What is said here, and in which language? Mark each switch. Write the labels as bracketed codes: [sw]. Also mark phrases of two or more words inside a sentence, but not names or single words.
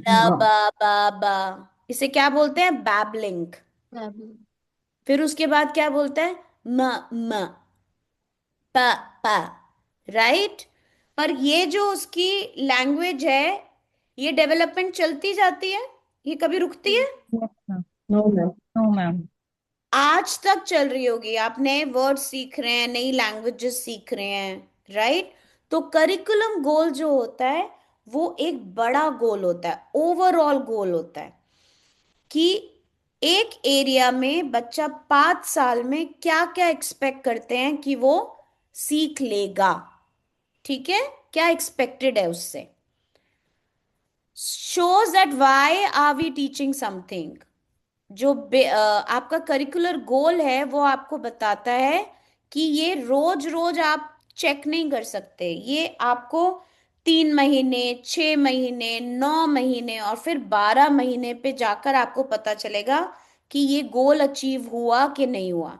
[hi] रा बा बा बा। इसे क्या बोलते हैं? बैबलिंग। Babbling. फिर उसके बाद क्या बोलता है? म म प प। राइट? पर ये जो उसकी लैंग्वेज है, ये डेवलपमेंट चलती जाती है, ये कभी रुकती है? [en] Yes, ma'am. No, ma'am. No, ma'am. [hi] आज तक चल रही होगी। आप नए वर्ड सीख रहे हैं, नई लैंग्वेजेस सीख रहे हैं। राइट? तो [en] curriculum goal [hi] जो होता है वो एक बड़ा गोल होता है, [en] overall goal [hi] होता है, कि एक एरिया में बच्चा 5 साल में क्या क्या एक्सपेक्ट करते हैं कि वो सीख लेगा। ठीक है? क्या एक्सपेक्टेड है उससे। [en] shows that why are we teaching something। [hi] जो आपका [en] curricular goal [hi] है वो आपको बताता है कि ये रोज रोज आप चेक नहीं कर सकते। ये आपको 3 महीने, 6 महीने, 9 महीने और फिर 12 महीने पे जाकर आपको पता चलेगा कि ये [en] goal achieve [hi] हुआ कि नहीं हुआ।